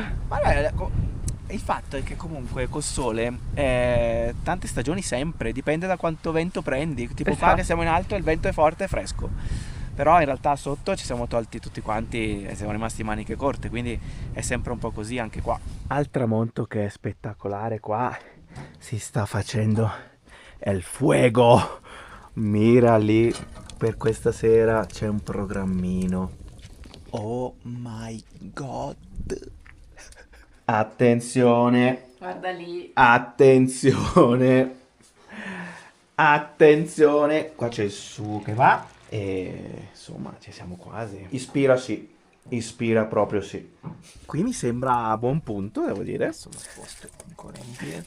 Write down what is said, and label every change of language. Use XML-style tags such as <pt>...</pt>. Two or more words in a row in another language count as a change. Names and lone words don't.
<it>Ma il fatto è che comunque col sole tante stagioni sempre, dipende da quanto vento prendi. Tipo qua che siamo in alto il vento è forte e fresco. Però in realtà sotto ci siamo tolti tutti quanti e siamo rimasti maniche corte, quindi è sempre un po' così anche qua. Al tramonto che è spettacolare qua si sta facendo</it> <es>el fuego.</es> <it>Mira lì, per questa sera c'è un programmino.</it> <en>Oh my god.</en> <it>Attenzione. Guarda lì. Attenzione. Attenzione. Qua c'è il su che va e insomma ci siamo quasi. Ispira sì. Ispira proprio sì. Qui mi sembra a buon punto, devo dire. Sono sposto ancora indietro.</it>